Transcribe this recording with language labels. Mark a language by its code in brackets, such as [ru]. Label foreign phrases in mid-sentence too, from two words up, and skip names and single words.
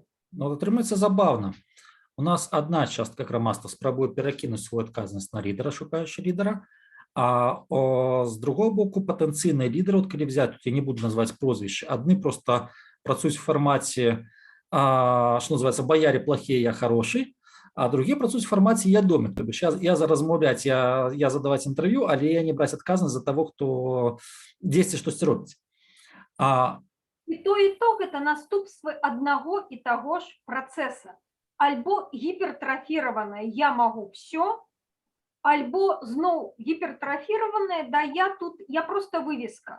[be] Ну, атрымаецца забаўна. У нас адна частка грамадства спрабуе перакінуць сваю адказнасць на лідара, шукаючы лідара, а з другого боку патэнцыйныя лідары, калі взять, тут я не буду назваць прозвішчы, адны просто працуюць в фармаце, што называецца, [ru] баяре плохие, я хороший, а другие [be] працуюць в фармаце я домик. [ru] То бишь [be] я за размаўляць, я задаваць інтэрв'ю, але я не браць адказнасць за того, хто дзесьці штосьці робіць. І то гэта наступствы аднаго і таго ж працэса. Альбо гіпертрафіраванае «я магу всё», альбо зноў гіпертрафіраванае [ru] «да, я просто вывеска».